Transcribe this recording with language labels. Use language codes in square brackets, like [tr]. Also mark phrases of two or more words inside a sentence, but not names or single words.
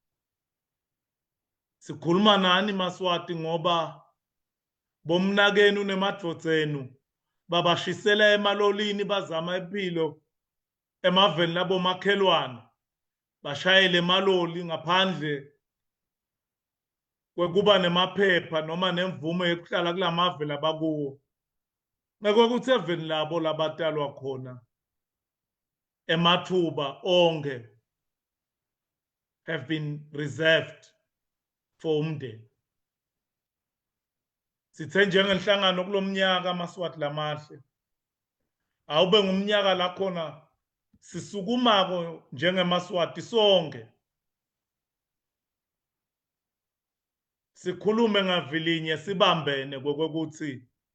[ss] Sikhuluma nani Maswati ngoba bomnakenu nemadvodzenu babashisela emalolini bazama impilo emaveni labo makhelwane bashayele emaloli ngaphandle kwekuba nemaphepha noma nemvume yokuhlala kulamave labakuwo. Ngekuthi eveni labo labatalwa khona emathuba onke [en] have been reserved for [ss] umndeni. Sithe njengenhlangano kulomnyaka Maswati lamahle awube ngumnyaka la khona sisukumako njengeMaswati sonke sikhulume ngavilinye sibambene kokuthi